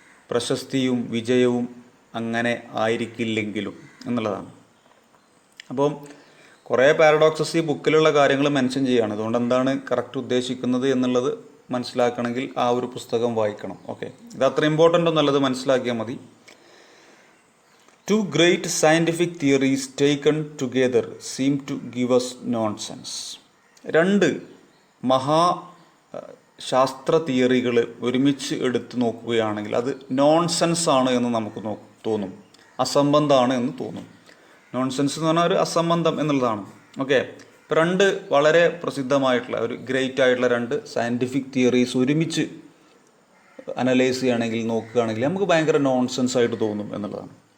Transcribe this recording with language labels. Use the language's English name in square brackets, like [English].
[Malayalam] പ്രശസ്തിയും വിജയവും അങ്ങനെ ആയിരിക്കില്ലെങ്കിലും എന്നുള്ളതാണ്. അപ്പം കുറേ പാരഡോക്സസ് ഈ ബുക്കിലുള്ള കാര്യങ്ങൾ മെൻഷൻ ചെയ്യുകയാണ്. അതുകൊണ്ട് എന്താണ് കറക്റ്റ് ഉദ്ദേശിക്കുന്നത് എന്നുള്ളത് മനസ്സിലാക്കണമെങ്കിൽ ആ ഒരു പുസ്തകം വായിക്കണം. ഓക്കെ, ഇത് അത്ര ഇമ്പോർട്ടൻ്റ് ഒന്നുമല്ലത് മനസ്സിലാക്കിയാൽ മതി. [English] Two great scientific theories taken together seem to give us nonsense. [Malayalam] രണ്ട് മഹാ ശാസ്ത്ര തിയറികൾ ഒരുമിച്ച് എടുത്ത് നോക്കുകയാണെങ്കിൽ അത് നോൺസെൻസ് ആണ് എന്ന് നമുക്ക് തോന്നും, അസംബന്ധമാണ് എന്ന് തോന്നും. നോൺസെൻസ് എന്ന് പറഞ്ഞാൽ ഒരു അസംബന്ധം എന്നുള്ളതാണ്. ഓക്കെ, ഇപ്പോൾ രണ്ട് വളരെ പ്രസിദ്ധമായിട്ടുള്ള ഒരു ഗ്രേറ്റ് ആയിട്ടുള്ള രണ്ട് സയൻറ്റിഫിക് തിയറീസ് ഒരുമിച്ച് അനലൈസ് ചെയ്യുകയാണെങ്കിൽ നോക്കുകയാണെങ്കിൽ നമുക്ക് ഭയങ്കര നോൺസെൻസ് ആയിട്ട് തോന്നും എന്നുള്ളതാണ്.